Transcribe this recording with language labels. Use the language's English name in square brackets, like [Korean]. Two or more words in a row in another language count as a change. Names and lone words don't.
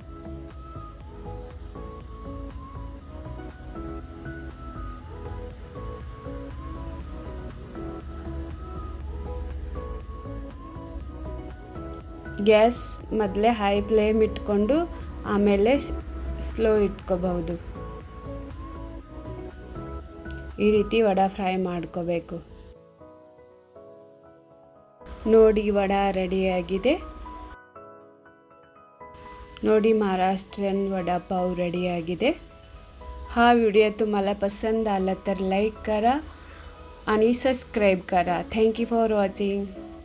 [Kannada] ಗ್ಯಾಸ್ ಮೊದಲೇ [English] high flame [Kannada] ಇಟ್ಕೊಂಡು ಆಮೇಲೆ ಸ್ಲೋ ಇಟ್ಕೋಬಹುದು. ಈ ರೀತಿ ವಡೆ ಫ್ರೈ ಮಾಡ್ಕೋಬೇಕು. ನೋಡಿ ವಡೆ ರೆಡಿಯಾಗಿದೆ. ನೋಡಿ महाराष्ट्रीयन वडापाव रेडीआಗಿದೆ. [Marathi] हा व्हिडिओ तुम्हाला पसंत आला तर लाईक करा आणि सबस्क्राईब करा. [English] Thank you for watching.